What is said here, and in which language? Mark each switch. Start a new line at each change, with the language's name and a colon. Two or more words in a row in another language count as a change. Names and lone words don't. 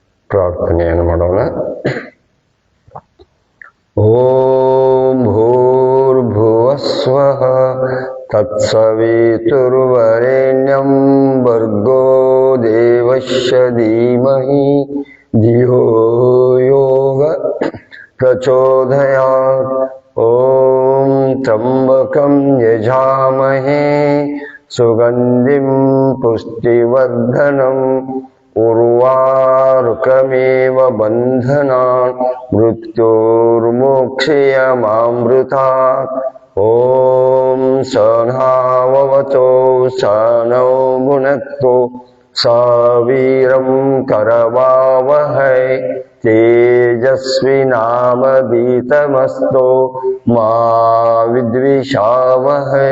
Kannada: ಪ್ರಾರ್ಥನೆಯನ್ನು ಮಾಡೋಣ.
Sanskrit: ಓಂ ಭೂರ್ಭುವಸ್ವಃ ತತ್ಸವಿತುರ್ವರೆಣ್ಯಂ ಭರ್ಗೋ ದೇವಸ್ಯ ಧೀಮಹಿ ಧಿಯೋ ಯೋ ಪ್ರಚೋದಯಾತ್. ಓಂ ತ್ರ್ಯಂಬಕಂ ಯಜಾಮಹೇ ಸುಗಂಧಿಂ ಪುಷ್ಟಿವರ್ಧನಂ ಉರ್ವಾರುಕಮೇವ ಬಂಧನಾನ್ ಮೃತ್ಯೋರ್ಮೋಕ್ಷಯಮಾಮೃತಾತ್. ಓಂ ಸಹನಾವವತೋ ಸಹನೌ ಭುನಕ್ತು ಸವೀರಂ ಕರವಾವಹೈ ತೇಜಸ್ವಿನಾಮಧೀತಮಸ್ತೋ ಮಾ ವಿದ್ವಿಷಾವಹೈ.